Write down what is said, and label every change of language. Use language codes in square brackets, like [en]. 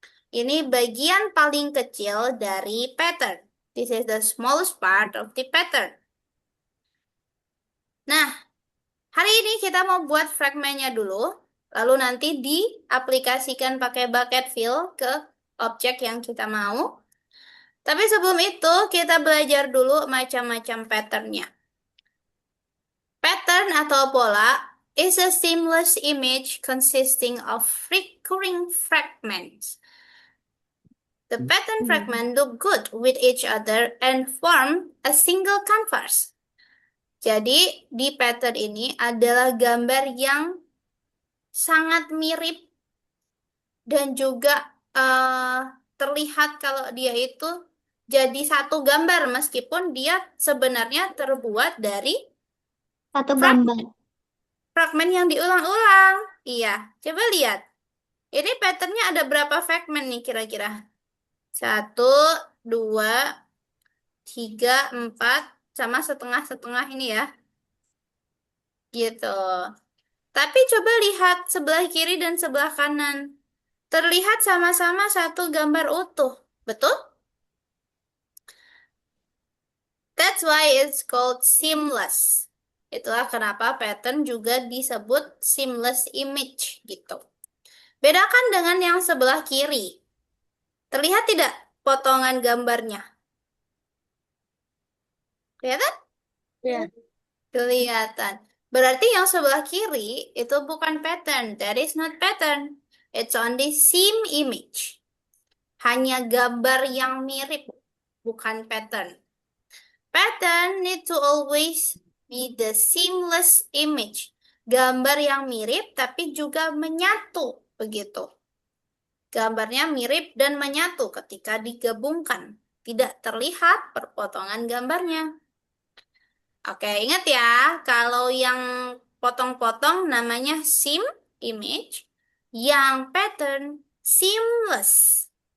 [id] Ini bagian paling kecil dari pattern. [en] This is the smallest part of the pattern. [id] Nah, hari ini kita mau buat fragmennya dulu, lalu nanti diaplikasikan pakai bucket fill ke objek yang kita mau. Tapi sebelum itu, kita belajar dulu macam-macam patternnya. [en] Pattern [id] atau pola [en] is a seamless image consisting of recurring fragments. The pattern fragment look good with each other and form a single canvas. [id] Jadi, di pattern ini adalah gambar yang sangat mirip dan juga eh, terlihat kalau dia itu jadi satu gambar meskipun dia sebenarnya terbuat dari Satu frag- gambar. fragmen yang diulang-ulang. Iya, coba lihat. Ini patternnya ada berapa fragmen nih kira-kira? Satu, dua, tiga, empat, sama setengah-setengah ini ya. Gitu. Tapi coba lihat sebelah kiri dan sebelah kanan. Terlihat sama-sama satu gambar utuh. Betul? [en] That's why it's called seamless. [id] Itulah kenapa pattern juga disebut seamless image gitu. Bedakan dengan yang sebelah kiri. Terlihat tidak potongan gambarnya? Kelihatan? Ya. Kelihatan. Berarti yang sebelah kiri itu bukan pattern. [en] That is not pattern. It's only seam image. [id] Hanya gambar yang mirip, bukan pattern. [en] Pattern need to always be the seamless image. [id] Gambar yang mirip tapi juga menyatu, begitu. Gambarnya mirip dan menyatu ketika digabungkan. Tidak terlihat perpotongan gambarnya. Oke, ingat ya, kalau yang potong-potong namanya seam image, yang pattern seamless.